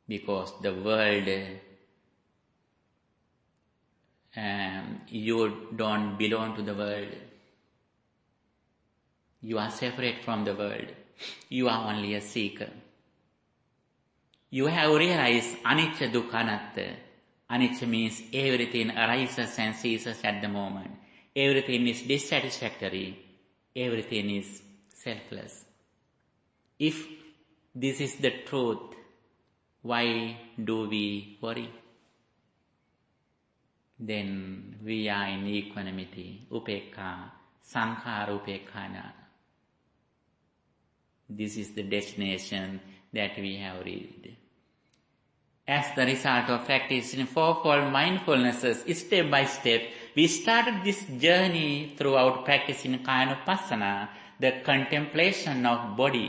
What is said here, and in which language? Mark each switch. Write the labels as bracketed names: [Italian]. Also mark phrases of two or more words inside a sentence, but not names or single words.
[English] because the world, you don't belong to the world. You are separate from the world. You are only a seeker. You have realized [Pali] anicca dukkha anatta. [English] Anicca means everything arises and ceases at the moment. Everything is dissatisfactory. Everything is selfless. If this is the truth, why do we worry? Then we are in equanimity, [Pali] upekka, sankhara upekkana. [English] This is the destination that we have reached. As the result of practicing fourfold mindfulnesses, step by step, we started this journey throughout practicing Kayanupassana, the contemplation of body.